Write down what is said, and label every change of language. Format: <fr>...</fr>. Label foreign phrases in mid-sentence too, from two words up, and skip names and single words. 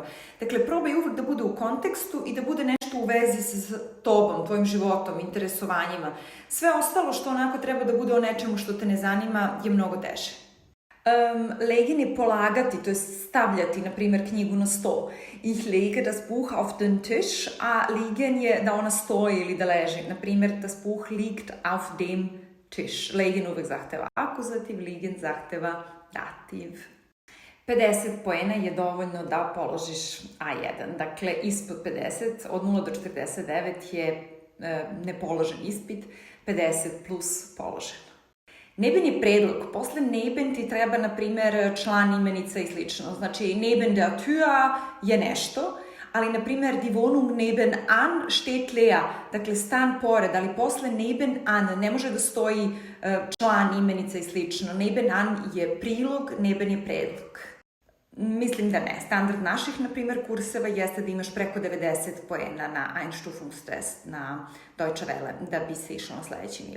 <sr>Dakle, probaj uvek da bude u kontekstu i da bude nešto u vezi sa tobom, tvojim životom, interesovanjima. Sve ostalo što onako treba da bude o nečemu što te ne zanima je mnogo teže. Legen je polagati, to je stavljati, na primjer, knjigu na sto.</sr> <de>Ich lege das Buch auf den Tisch,</de> <sr>a liegen je da ona stoji ili da leži. Na primjer,</sr> <de>das Buch liegt auf dem Tisch.</de> <sr>Legen uvek zahteva akuzativ, liegen zahteva dativ. 50 poena je dovoljno da položiš A1. Dakle, ispod 50, od 0 do 49 je nepoložen ispit, 50 plus položen. Neben je predlog. Posle neben ti treba, na primer, član, imenica i slično. Znači,</sr> <de>neben der Tür</de> <sr>je nešto, ali, na primer,</sr> <de>die Wohnung nebenan steht leer.</de> <sr>Dakle, stan pored, ali posle nebenan ne može da stoji član, imenica i slično. Nebenan je prilog, neben je predlog. Mislim da ne. Standard naših, na primer, kurseva jeste da imaš preko 90 poena na Einstufungstest na Deutsche Welle, da bi se išlo na sledeći nivo.</sr>